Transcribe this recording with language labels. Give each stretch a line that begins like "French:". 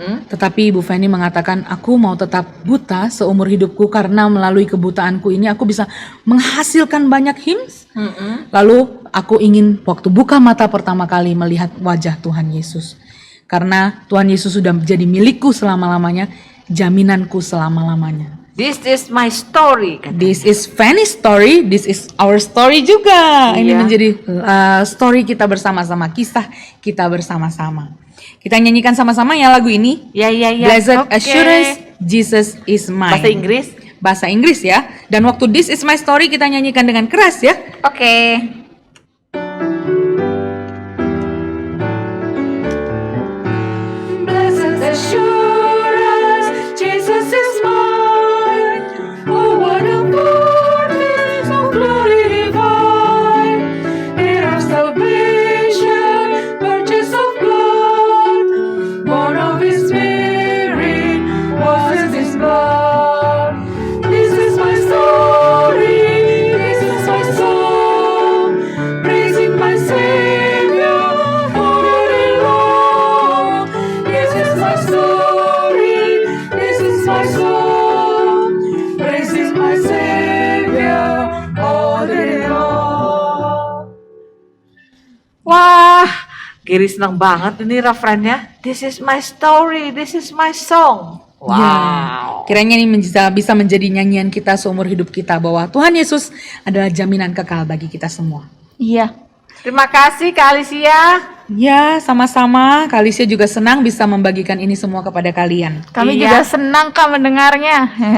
Indonesian: Tetapi Ibu Feni mengatakan, aku mau tetap buta seumur hidupku karena melalui kebutaanku ini aku bisa menghasilkan banyak hymns. Lalu aku ingin waktu buka mata pertama kali melihat wajah Tuhan Yesus. Karena Tuhan Yesus sudah menjadi milikku selama-lamanya, jaminanku selama-lamanya.
English: This is my story.
Indonesian: Katanya.
English: This is Fanny's story, this is our story
Indonesian: juga. Ini Iya. menjadi story kita bersama-sama, kisah kita bersama-sama. Kita nyanyikan sama-sama ya lagu ini. Ya.
English: Blessed
Indonesian: Oke.
English: Assurance, Jesus is mine.
Indonesian: Bahasa Inggris? Bahasa Inggris ya. Dan waktu
English: This is my story
Indonesian: kita nyanyikan dengan keras ya. Oke.
English: Blessed assurance, Jesus is mine. Oh, what a foretaste of glory divine. Heir of salvation, purchase of blood, born of His Spirit, washes His blood. This is my story, this is my song, praising my Savior all the day long. This is my story, this is my song, praising my Savior all the day long.
Indonesian: Wah, Giri senang banget ini refrennya.
English: This is my story, this is my song. Wow.
Indonesian: Ya, kiranya ini bisa menjadi nyanyian kita seumur hidup kita bahwa Tuhan Yesus adalah jaminan kekal bagi kita semua. Iya. Terima kasih Kak Alicia. Ya, sama-sama. Kak Alicia juga senang bisa membagikan ini semua kepada kalian. Kami Iya. juga senang Kak mendengarnya.